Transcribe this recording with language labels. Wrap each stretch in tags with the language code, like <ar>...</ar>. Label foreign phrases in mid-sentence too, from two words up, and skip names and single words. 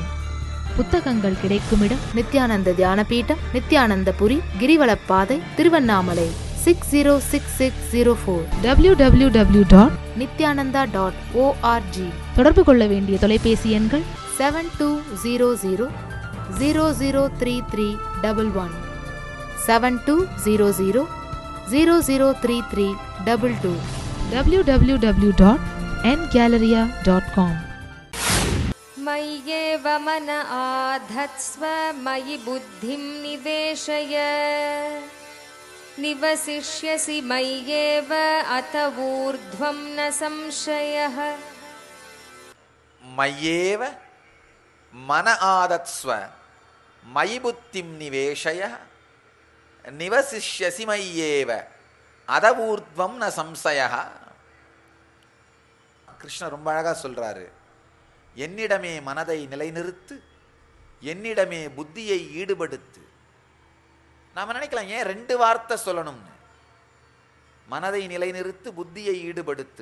<ta>புத்தகங்கள் கிடைக்கும் இடம் நித்யானந்த தியான பீடம், நித்யானந்தபுரி, கிரிவலப்பாதை, திருவண்ணாமலை 606604, www.nityananda.org. தொடர்பு கொள்ள வேண்டிய தொலைபேசி எண்கள் 7200003311, 7200003322, www.ngalleria.com.</ta> <sa>मय्येव मन आधत्स्व मयि बुद्धिं निवेशय निवसिष्यसि मय्येव अत ऊर्ध्वं न संशयः. मय्येव मन आदत्स्व मयि बुद्धिं निवेशय निवसिष्यसि मय्येव अत ऊर्ध्वं न संशयः.</sa> <ta>கிருஷ்ணர் ரொம்ப அழகா சொல்றாரு, என்னிடமே மனதை நிலைநிறுத்து, என்னிடமே புத்தியை ஈடுபடுத்து. நாம நினைக்கலாம் ஏன் 2 வார்த்தை சொல்லணும்னு. மனதை நிலைநிறுத்து, புத்தியை ஈடுபடுத்து.</ta>